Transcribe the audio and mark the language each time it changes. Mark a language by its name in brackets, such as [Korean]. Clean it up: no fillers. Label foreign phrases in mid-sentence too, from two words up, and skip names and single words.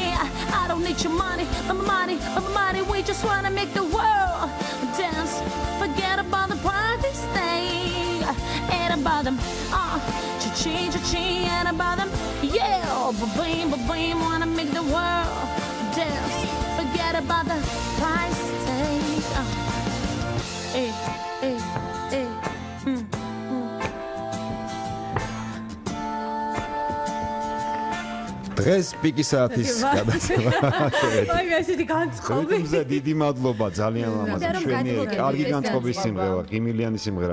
[English] I don't need your money, money, money. We just wanna make the world dance. Forget about the price stay. Ain't about them, cha-ching, cha-ching, ain't about them. Yeah, ba-bing, wanna make the world dance. Forget about the price tag. Hey, hey, hey. [Georgian] დღეს პიკის საათის გადაცემა. აი ესეთი განწყობი. რიტმზე დიდი მადლობა ძალიან ლამაზი ჩვენი კარგი განწყობის სიმღერა, ღიმილიანი სიმღერა.